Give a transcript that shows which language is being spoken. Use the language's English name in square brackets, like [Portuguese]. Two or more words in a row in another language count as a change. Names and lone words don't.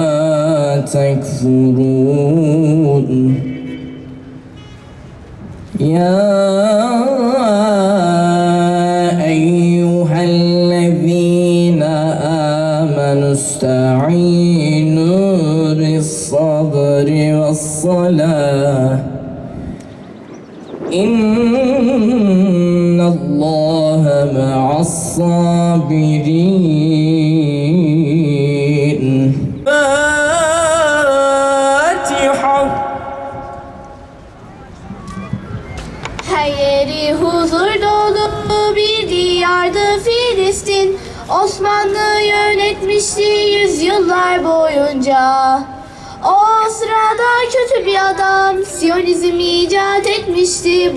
[Arabic] تكفرون يا أيها الذين آمنوا استعينوا بالصبر والصلاة إن الله مع الصابرين. فاتحة. [Turkish] Her yeri huzur dolu bir diyardı Filistin. Osmanlı yönetmişti yüzyıllar boyunca. O sırada kötü bir adam Siyonizm icat etmişti.